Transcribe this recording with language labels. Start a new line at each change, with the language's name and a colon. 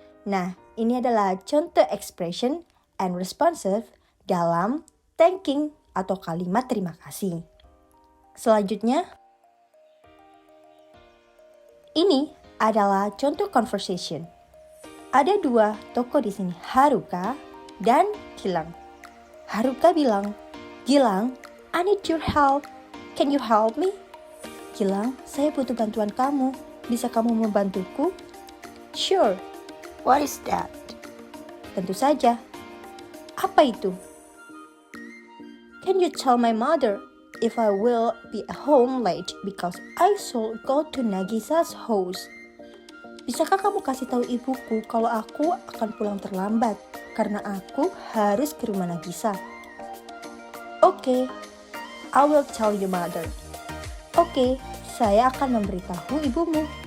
Indonesian: Nah, ini adalah contoh expression and responsive dalam thanking atau kalimat terima kasih. Selanjutnya, ini adalah contoh conversation. Ada dua tokoh di sini, Haruka dan Gilang.
English: Haruka bilang, Gilang, I need your help. Can you help me?
Indonesian: Gilang, saya butuh bantuan kamu. Bisa kamu membantuku?
English: Sure. What is that?
Indonesian: Tentu saja. Apa itu?
English: Can you tell my mother if I will be home late because I should go to Nagisa's house?
Indonesian: Bisakah kamu kasih tahu ibuku kalau aku akan pulang terlambat karena aku harus ke rumah Nagisa? Oke.
English: I will tell you mother.
Indonesian: Oke, saya akan memberitahu ibumu.